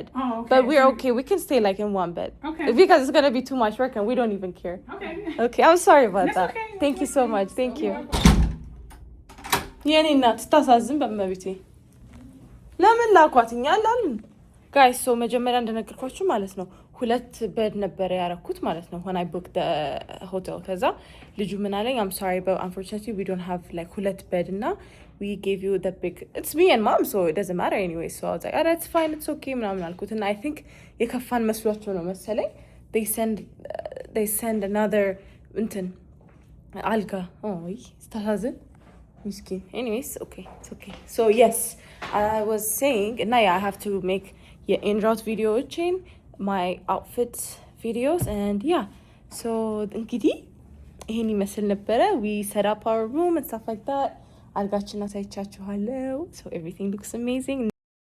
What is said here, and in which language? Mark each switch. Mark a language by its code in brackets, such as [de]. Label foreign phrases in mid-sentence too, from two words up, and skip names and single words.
[en] Oh, okay. But we're okay. We can stay like in 1 bed. Okay. Because it's gonna be too much work and we don't even care. Okay. Okay, I'm sorry about That's that. okay. Thank you so much. Thank you. Guys, so [am] መጀመሪያ እንደነገርኳችሁ ማለት ነው 2 bed ነበር ያረኩት ማለት ነው [en] when I booked the hotel. [am] ከዛ ልጁ ምን አለኝ [en] I'm sorry but unfortunately we don't have like 2 bed እና we gave you the big it's me and mom so it doesn't matter anyway. So I was like oh that's fine it's okay [am] ምናምን አልኩት እና [en] I think [am] የከፋን መስሏቸው ነው መሰለኝ [en] they send another [am] እንትን አልጋ ስታሳዝን ምስኪን. [en] Anyways, okay, it's okay. So yes, I was saying now I have to make En-Route video chain, my outfit videos and yeah. [am] So እንግዲህ ይሄን ይመስል ነበረ. [en] We set up our room and stuff like that. [am] አልጋችን አሳይቻችኋለሁ. [en] So everything looks amazing.